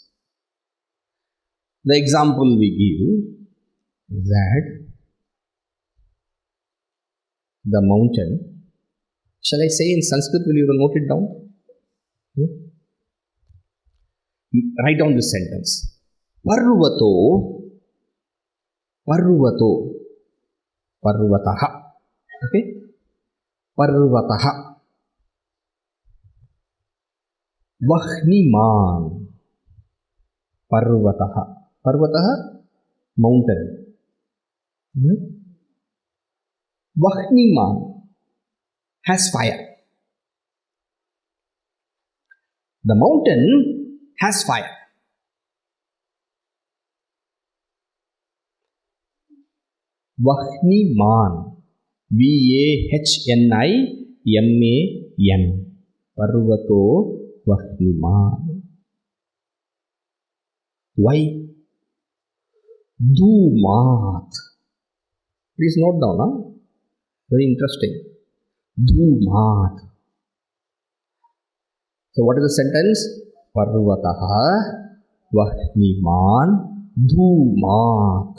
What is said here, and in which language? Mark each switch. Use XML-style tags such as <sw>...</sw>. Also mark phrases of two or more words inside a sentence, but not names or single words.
<en>The example we give is that the mountain, shall I say in Sanskrit, will you note it down? Yeah. Write down this sentence.</en> <sa>पर्वतो, पर्वतः. Okay? पर्वतः। वह्निमान्. Parvataha,</sa> <en>mountain. Okay? Vahniman has fire. The mountain has fire.</en> <sa>Vahniman. Vahniman. पर्वतो वह्निमान्.</sa> <en>Why? Dhumat. Please note down, huh? Very interesting. Dhumat. So what is the sentence?</en> <sa>पर्वतः वह्निमान् धूमात्.</sa>